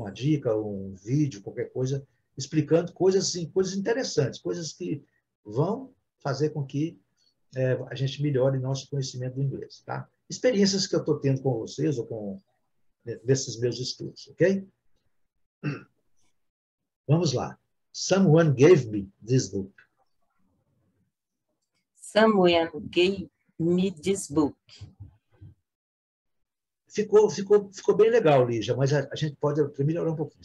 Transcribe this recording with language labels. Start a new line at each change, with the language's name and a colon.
Portuguese: Uma dica, um vídeo, qualquer coisa, explicando coisas, assim, coisas interessantes, coisas que vão fazer com que a gente melhore nosso conhecimento do inglês. Tá? Experiências que eu estou tendo com vocês ou com desses meus estudos, ok? Vamos lá.
English: Someone gave me this book. Someone gave me this book.
Portuguese: Ficou bem legal, Lígia, mas a gente pode melhorar um pouquinho.